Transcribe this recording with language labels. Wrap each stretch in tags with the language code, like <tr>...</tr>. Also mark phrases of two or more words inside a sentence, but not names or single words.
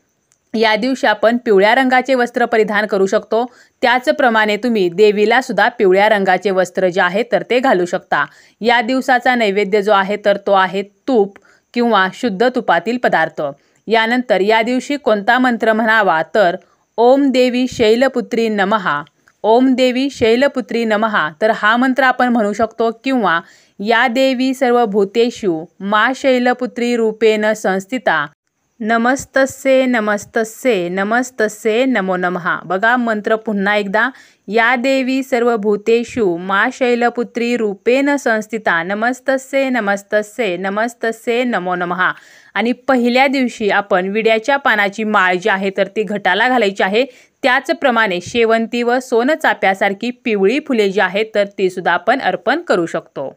<mr>या दिवशी आपण पिवळ्या रंगाचे वस्त्र परिधान करू शकतो। त्याचप्रमाणे तुम्ही देवीला सुद्धा पिवळ्या रंगाचे वस्त्र जे आहे तर ते घालू शकता। या दिवसाचा नैवेद्य जो आहे तर तो आहे तूप किंवा शुद्ध तुपातील पदार्थ। यानंतर या दिवशी कोणता मंत्र म्हणावा तर</mr> <sa>ओम देवी शैलपुत्री नमः, ओम देवी शैलपुत्री नमः,</sa> <mr>तर हा मंत्र आपण म्हणू शकतो।</mr> <sa>किंवा या देवी सर्व भूतेषु मा शैलपुत्री रूपेण संस्थिता, नमस्तस्ये नमस्तस्ये नमस्तस्ये नमो नमः।</sa> <mr>बघा मंत्र पुन्हा एकदा,</mr> <sa>या देवी सर्व भूतेषु मा शैलपुत्री रूपेण संस्थिता, नमस्तस्ये नमस्तस्ये नमस्तस्ये नमो नमः।</sa> <mr>आणि पहिल्या दिवशी आपण विड्याच्या पानाची माळ जी आहे तर ती घटाला घालायची आहे। त्याचप्रमाणे शेवंती व सोनचाफ्यासारखी पिवळी फुले जी आहेत तर ती सुद्धा आपण अर्पण करू शकतो।</mr>